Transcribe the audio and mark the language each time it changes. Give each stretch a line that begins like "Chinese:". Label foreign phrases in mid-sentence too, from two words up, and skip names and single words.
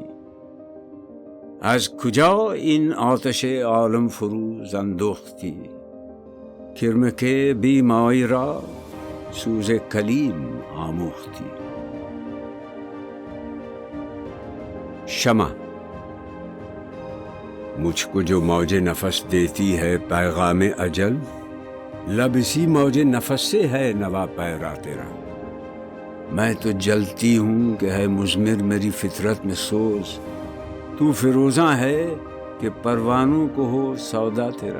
Persian: از کجا این آتش عالم فروز اندوختی، کرمک بی مای را سوز کلیم آموختی.
Urdu: شمع: مجھ کو جو موج نفس دیتی ہے پیغام اجل، لبسی موج نفس سے ہے نوا پیرا تیرا. میں تو جلتی ہوں کہ ہے مضمر میری فطرت میں سوز، تو فروزاں ہے کہ پروانوں کو ہو سودا تیرا.